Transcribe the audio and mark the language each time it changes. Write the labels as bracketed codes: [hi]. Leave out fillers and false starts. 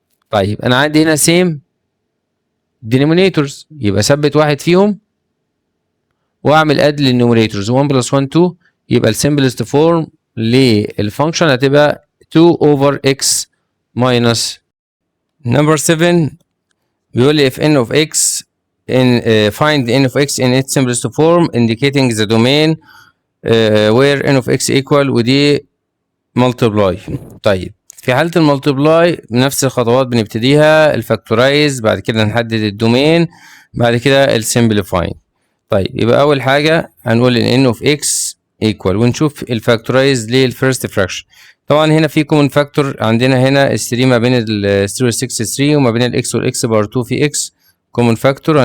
[ar] طيب انا عندي هنا سيم denominators، يبقى ثبت واحد فيهم واعمل اد للنيوميريتورز 1 بلس 1 2، يبقى السمبلست فورم للفانكشن هتبقى 2 over x minus. [en] number 7 [ar] بيقول لي [en] if n of x in find n of x in its simplest form indicating the domain where n of x equal ودي multiply. [ar] طيب في حالة المالتبلاي نفس الخطوات بنبتديها، الفاكتورايز، بعد كده نحدد الدومين، بعد كده السمبليفاين. طيب يبقى أول حاجة هنقول إن [en] n of x equal [ar] ونشوف الفاكتورايز للفيرست فراكشن. طبعا هنا في كومن فاكتور عندنا هنا ال 3 ما بين ال 3 وال 6 3 وما بين الاكس والاكس بار 2 في اكس كومن فاكتور.